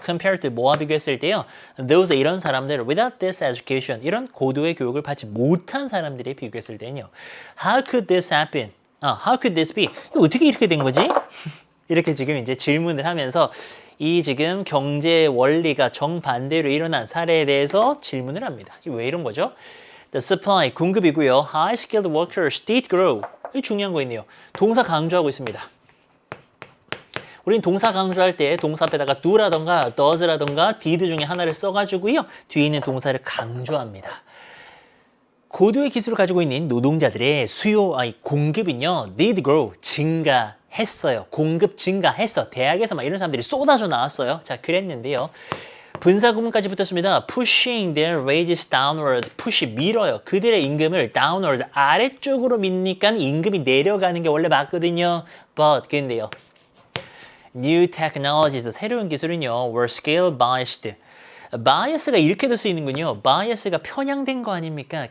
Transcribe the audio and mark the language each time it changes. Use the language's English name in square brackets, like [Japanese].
[English] compared to [Korean] 뭐와 비교했을 때요. [English] those [Korean] 이런 사람들 [English] without this education [Korean] 이런 고도의 교육을 받지 못한 사람들이 비교했을 때는요. [English] How could this happen? How could this be? [Korean] 어떻게 이렇게 된 거지? 이렇게 지금 이제 질문을 하면서 이 지금 경제 원리가 정반대로 일어난 사례에 대해서 질문을 합니다. 왜 이런 거죠? [English] The supply, [Korean] 공급이고요. [English] High skilled workers did grow. [Korean] 이 중요한 거 있네요. 동사 강조하고 있습니다. 우린 동사 강조할 때 동사 앞에다가 do라던가 does라던가 did 중에 하나를 써가지고요. 뒤에 있는 동사를 강조합니다. 고도의 기술을 가지고 있는 노동자들의 공급은요. [English] did grow, [Korean] 증가했어요. 공급 증가했어. 대학에서 막 이런 사람들이 쏟아져 나왔어요. 자, 그랬는데요. 분사 구문까지 붙었습니다. [English] Pushing their wages downward. [Korean] push 밀어요. 그들의 임금을 downward 아래쪽으로 밀니까 임금이 내려가는 게 원래 맞거든요. But 근데요. [English] New technologies [Korean] 새로운 기술은요. [English] were scale biased. [Korean] 바이어스가 이렇게도 쓰이는군요. 바이어스가 편향된 거 아닙니까?